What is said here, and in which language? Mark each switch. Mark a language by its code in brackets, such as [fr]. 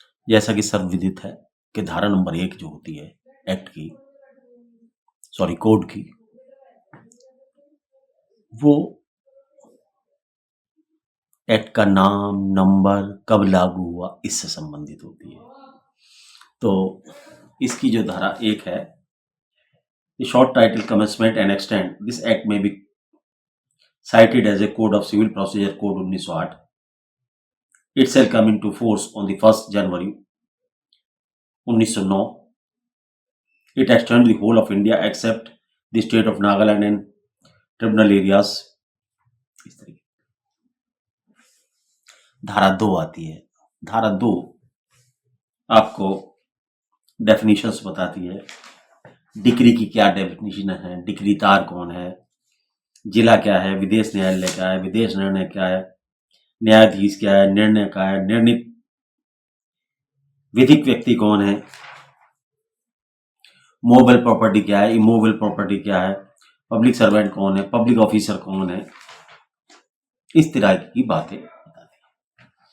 [hi] जैसा कि सर्वविदित है कि धारा नंबर 1 जो होती है एक्ट की, कोड की, वो एक्ट का नाम, नंबर, कब लागू हुआ, इससे संबंधित होती है। तो इसकी जो धारा 1 है, [en] Short title commencement and extend this act में be cited as a code of civil procedure code 1908. It shall come into force on the 1st January 1909. It extends the whole of India except the state of Nagaland and tribunal areas. [hi] इस तरीके धारा 2 आती है। धारा 2 आपको definitions बताती है। Decree की क्या डेफिनेशन है, डिक्रीदार कौन है, जिला क्या है, विदेश न्यायालय क्या है, विदेश निर्णय क्या है, न्यायाधीश क्या है, निर्णय क्या है, निर्णित विधिक व्यक्ति कौन है, मूवेबल प्रॉपर्टी क्या है, इमूवेबल प्रॉपर्टी क्या है, पब्लिक सर्वेंट कौन है, पब्लिक ऑफिसर कौन है, इस तरह की बातें बताती है।